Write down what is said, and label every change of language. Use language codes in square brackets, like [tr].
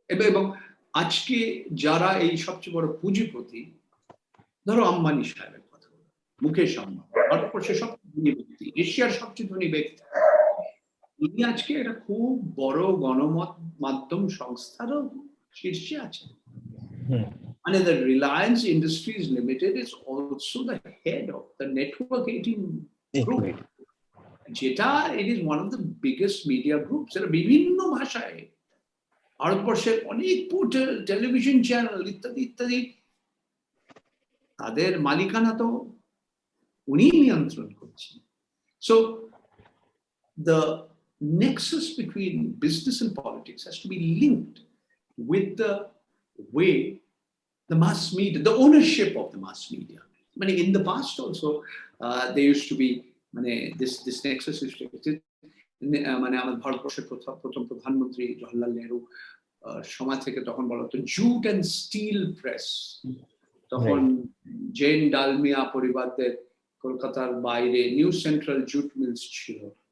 [bn] এবং আজকে যারা এই সবচেয়ে বড় পুঁজিপতি, ধরো আম্বানি সাহেবের কথা, মুকেশ আম্বানি ভারতবর্ষের সবচেয়ে ধনী ব্যক্তি, এশিয়ার সবচেয়ে ধনী ব্যক্তি, তিনি আজকে একটা খুব বড় গণমাধ্যম সংস্থারও শীর্ষে আছেন। [en] মানে the Reliance Industries Limited is also the head of the Network 18 group, যেটা it is one of the biggest media groups, [bn] এটা বিভিন্ন ভাষায় ভারতবর্ষের অনেক পোর্টাল, টেলিভিশন চ্যানেল ইত্যাদি ইত্যাদি, তাদের মালিকানা তো উনি নিয়ন্ত্রণ করছেন। [en] So the nexus between business and politics has to be linked with the way the mass media, the ownership of the mass media. I mean, in the past also, there used to be this nexus is [bn] মানে আমাদের ভারতবর্ষের প্রথম প্রধানমন্ত্রী জওহরলাল নেহরু সময় থেকে তখন বলা হতো জুট অ্যান্ড স্টিল প্রেস। তখন জেন ডালমিয়া পরিবারদের কলকাতার বাইরে নিউ সেন্ট্রাল জুট মিলস ছিল।